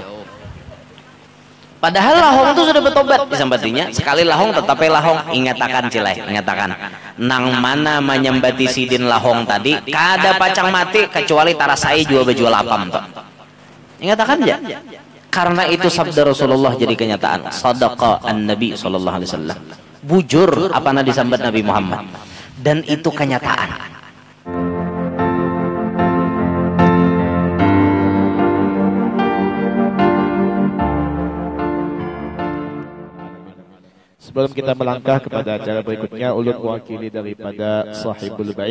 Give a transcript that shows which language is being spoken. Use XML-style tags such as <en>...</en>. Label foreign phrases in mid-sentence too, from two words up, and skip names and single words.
<bjn>Padahal lahong itu sudah bertobat disambatinya. Sekali lahong tetapi lahong, ingatakan cilai, ingatakan nang mana menyembati sidin lahong tadi kada pacang mati kecuali tarasai jua bejual apam toh. Ingatakan aja. Karena itu sabda Rasulullah jadi kenyataan.</bjn> <ar>صدق النبي صلى الله عليه وسلم.</ar> <bjn>Bujur apa na disambat Nabi Muhammad. Dan itu kenyataan. Sebelum kita melangkah kepada acara berikutnya, ulun mewakili daripada</bjn> <ar>صاحب البيت,</ar>